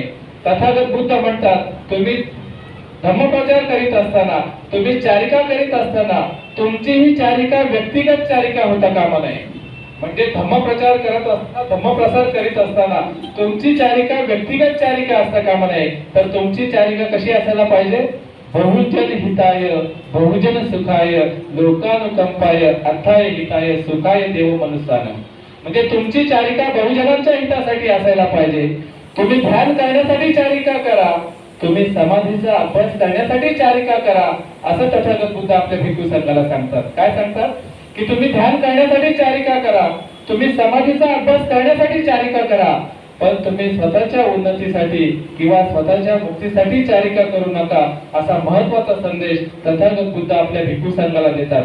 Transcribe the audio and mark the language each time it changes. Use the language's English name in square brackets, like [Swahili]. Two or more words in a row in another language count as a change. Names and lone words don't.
[Marathi] तथागत बुद्ध म्हणतात तुम्ही धम्मप्रचार करीत असताना, तुम्ही चारिका करीत असताना तुमची ही चारिका व्यक्तिगत चारिका होता कामा नये. म्हणजे धम्मप्रचार करत असताना, धम्मप्रसार करीत असताना तुमची चारिका व्यक्तिगत चारिका असता कामा नये. तर तुमची चारिका कशी असायला पाहिजे [Pali] बहुजन हिताय बहुजन सुखाय लोकानुकंपाय अर्थाय हिताय सुखाय देव मनुष्यानं. [Marathi] म्हणजे तुमची चारिका बहुजनांच्या हितासाठी असायला पाहिजे. तुम्ही ध्यान करण्यासाठी चारिका करा, तुम्ही समाधीचा अभ्यास करण्यासाठी चारिका करा, असं तथागत बुद्ध आपल्या भिक्खू संघाला सांगतात. काय सांगतात? की तुम्ही ध्यान करण्यासाठी चारिका करा, तुम्ही समाधीचा अभ्यास करण्यासाठी चारिका करा, पण तुम्ही स्वतःच्या उन्नतीसाठी किंवा स्वतःच्या मुक्तीसाठी चारिका करू नका, असा महत्वाचा संदेश तथागत बुद्ध आपल्या भिक्खू संघाला देतात.